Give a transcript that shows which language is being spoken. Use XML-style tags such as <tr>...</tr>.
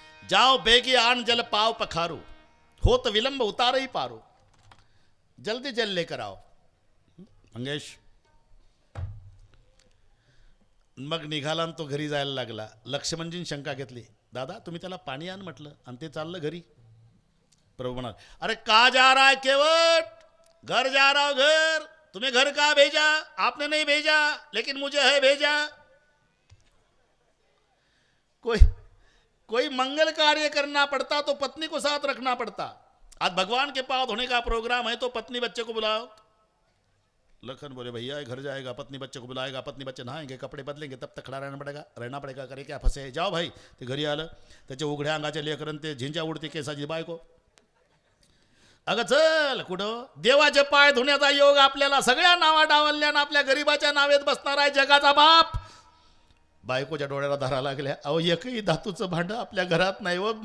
<hi>जाओ बेगी आन जल पाव पखारू, हो तो विलंब उतार ही पारो, जल्दी जल लेकर आओ.</hi> <mr>मंगेश मग निघाला आणि तो घरी जायला लागला. लक्ष्मणजींनी शंका घेतली, दादा तुम्ही त्याला पाणी आण म्हटलं आणि ते चाललं घरी. प्रभू म्हणाल,</mr> <hi>अरे का जा रहा है केवट? घर जा रहा हूं घर. तुम्हें घर का भेजा? आपने नहीं भेजा, लेकिन मुझे है भेजा. कोई मंगल कार्य करना पड़ता तो पत्नी को साथ रखना पड़ता. आज भगवान के पांव धोने का प्रोग्राम है तो पत्नी बच्चे को बुलाओ. लखन बोले भैया घर जाएगा, पत्नी बच्चे को बुलाएगा, पत्नी बच्चे नहाएंगे, कपडे बदलेंगे, तब तक खड़ा रहना पड़ेगा. करे क्या फसे. जाओ भाई.</hi> <mr>ते घरी आलं. त्याचे उघड्या अंगाचे लेकरन ते झिंजा उडते केसाची बायको. अगं चल कुठं. देवाचे पाय धुण्याचा योग आपल्याला सगळ्या नावा डावल्यानं आपल्या गरीबाच्या नावेत बसणार आहे जगाचा बाप. बायकोच्या डोळ्याला धारा लागल्या. अहो एकही धातूचं भांडं आपल्या घरात नाही व.</mr>